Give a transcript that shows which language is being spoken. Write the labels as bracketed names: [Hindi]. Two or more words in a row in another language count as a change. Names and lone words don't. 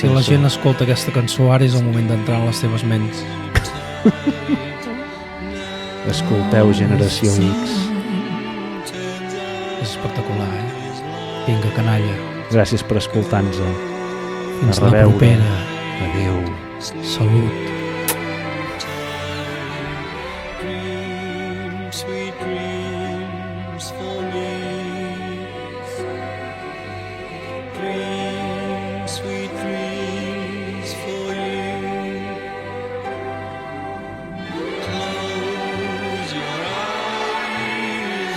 [Catalan] Si la gent escolta aquesta cançó, ara és el moment d'entrar en les teves ments. Escolteu Generació X. És espectacular, Vinga, canalla. Gràcies per escoltar-nos. Fins la propera. Adéu. Salut. [English] Sweet dreams for me. Sweet dreams for you. Close your eyes.